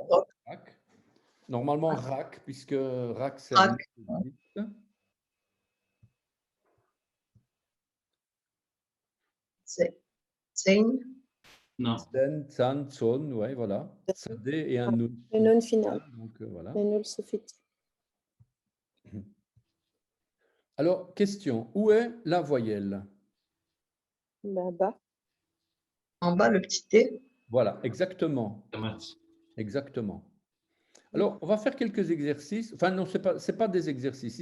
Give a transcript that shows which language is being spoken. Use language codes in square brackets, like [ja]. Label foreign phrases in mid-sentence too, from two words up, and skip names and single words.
[fr] roc. rak. Normalement rak, puisque rak c'est Rak. un C'est. Tsein. Non. Zen, Tsan, Tson, ouais, voilà. Sadé et un nun. Le nun final. Donc voilà. Le nul suffit. Alors, question, où est la voyelle? Bas. En bas, le petit T. Voilà, exactement. Exactement. Alors, on va faire quelques exercices. Enfin, non, c'est pas des exercices.